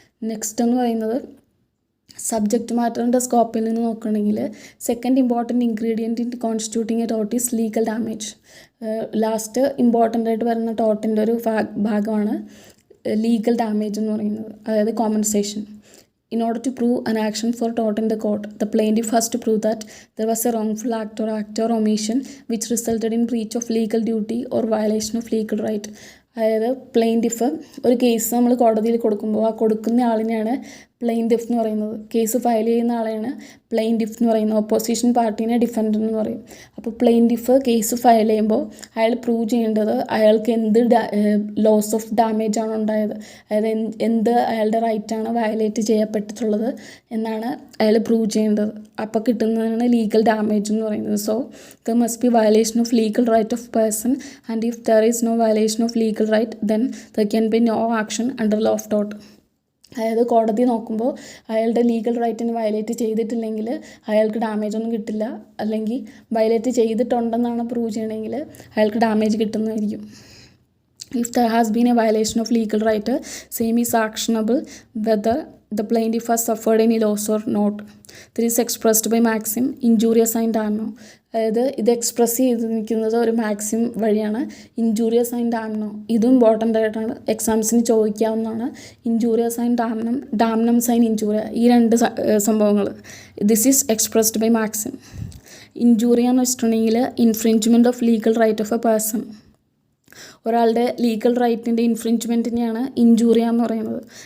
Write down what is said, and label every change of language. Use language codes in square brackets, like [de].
[ml] Next എന്ന് പറയുന്നത് subject മാറ്ററിൻ്റെ സ്കോപ്പിൽ നിന്ന് നോക്കുകയാണെങ്കിൽ [en] Second important ingredient in constituting a tort is legal damage. [ml] Last important ആയിട്ട് വരുന്ന ടോർട്ടിൻ്റെ ഒരു ഭാഗമാണ് ലീഗൽ ഡാമേജ് എന്ന് പറയുന്നത്, അതായത് compensation. [en] In order to prove an action for tort in the court, the plaintiff has to prove that there was a wrongful act or omission which resulted in breach of legal duty or violation of legal right. [ml] അതായത് plaintiff ഒരു case നമ്മൾ കോടതിയിൽ കൊടുക്കുമ്പോൾ ആ കൊടുക്കുന്ന ആളിനെയാണ് plaintiff എന്ന് പറയുന്നത്. Case file ചെയ്യുന്ന ആളെയാണ് പ്ലെയിൻറ്റിഫ് എന്ന് പറയുന്നത്. ഓപ്പോസിഷൻ പാർട്ടീനെ ഡിഫൻഡൻ്റ് എന്ന് പറയും. അപ്പോൾ പ്ലെയിൻറ്റിഫ് കേസ് ഫയൽ ചെയ്യുമ്പോൾ അയാൾ പ്രൂവ് ചെയ്യേണ്ടത് അയാൾക്ക് എന്ത് ലോസ് ഓഫ് ഡാമേജ് ആണ് ഉണ്ടായത്, അതായത് എന്ത് അയാളുടെ റൈറ്റാണ് വയലേറ്റ് ചെയ്യപ്പെട്ടിട്ടുള്ളത് എന്നാണ് അയാൾ പ്രൂവ് ചെയ്യേണ്ടത്. അപ്പോൾ കിട്ടുന്നതാണ് ലീഗൽ ഡാമേജ് എന്ന് പറയുന്നത്. [en] So there must be violation of legal right of person, and if there is no violation of legal right then there can be no action under law of tort. [ml] അതായത് കോടതി നോക്കുമ്പോൾ അയാളുടെ legal റൈറ്റിന് violate ചെയ്തിട്ടില്ലെങ്കിൽ അയാൾക്ക് damage ഒന്നും കിട്ടില്ല, അല്ലെങ്കിൽ violate ചെയ്തിട്ടുണ്ടെന്നാണ് prove ചെയ്യണമെങ്കിൽ അയാൾക്ക് ഡാമേജ് കിട്ടുന്നതായിരിക്കും. [en] If there has been a violation of legal right, same is actionable whether the plaintiff has suffered any loss or not. This is expressed by maxim injurious and damno. [ml] അതായത് ഇത് express ചെയ്ത് നിൽക്കുന്നത് ഒരു Maxim വഴിയാണ്, injurious and ഡാംനോ. ഇതും important ആയിട്ടാണ്, എക്സാംസിന് ചോദിക്കാവുന്നതാണ്. Injurious and ഡാംനം sign ഇൻജൂറിയ, ഈ രണ്ട് സംഭവങ്ങൾ. [en] This is expressed by maxim. [ml] ഇൻജൂറിയ എന്ന് വെച്ചിട്ടുണ്ടെങ്കിൽ [en] infringement of legal right of a person, [ml] ഒരാളുടെ ലീഗൽ റൈറ്റിൻ്റെ ഇൻഫ്രിഞ്ച്മെൻറ്റിനെയാണ് ഇൻജൂറിയ എന്ന് പറയുന്നത്.